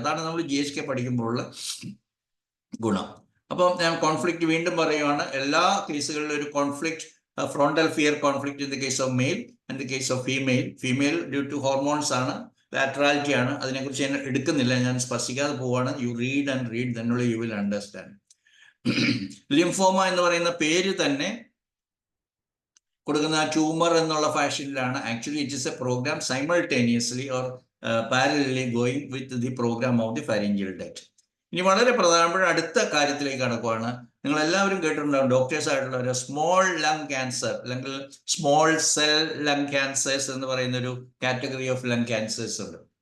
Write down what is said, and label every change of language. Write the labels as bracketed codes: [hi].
[ml] അതാണ് നമ്മൾ GHK പഠിക്കുമ്പോഴുള്ള ഗുണം. അപ്പം ഞാൻ കോൺഫ്ലിക്റ്റ് വീണ്ടും പറയുവാണ്. എല്ലാ കേസുകളിലും ഒരു conflict, [en] frontal fear conflict in the case of male and the case of female due to hormones [ml] ആണ്, ലാറ്ററാലിറ്റി ആണ്. അതിനെക്കുറിച്ച് ഞാൻ എടുക്കുന്നില്ല, ഞാൻ സ്പർശിക്കാതെ പോവാണ്. [en] You read and read, then only you will understand. [ml] Lymphoma എന്ന് പറയുന്ന പേര് തന്നെ കൊടുക്കുന്ന ട്യൂമർ എന്നുള്ള ഫാഷനിലാണ്. [en] Actually it is a programme simultaneously or parallelly going with the programme of the pharyngeal duct. [ml] ഇനി വളരെ പ്രധാനപ്പെട്ട അടുത്ത കാര്യത്തിലേക്ക് കടക്കുവാണ്. നിങ്ങൾ എല്ലാവരും കേട്ടിട്ടുണ്ടാവും, ഡോക്ടേഴ്സ് ആയിട്ടുള്ള ഒരു സ്മോൾ ലങ് ക്യാൻസർ അല്ലെങ്കിൽ സ്മോൾ സെൽ ലങ് ക്യാൻസേഴ്സ് എന്ന് പറയുന്ന ഒരു കാറ്റഗറി ഓഫ് ലങ് ക്യാൻസേഴ്സ് ഉണ്ട്.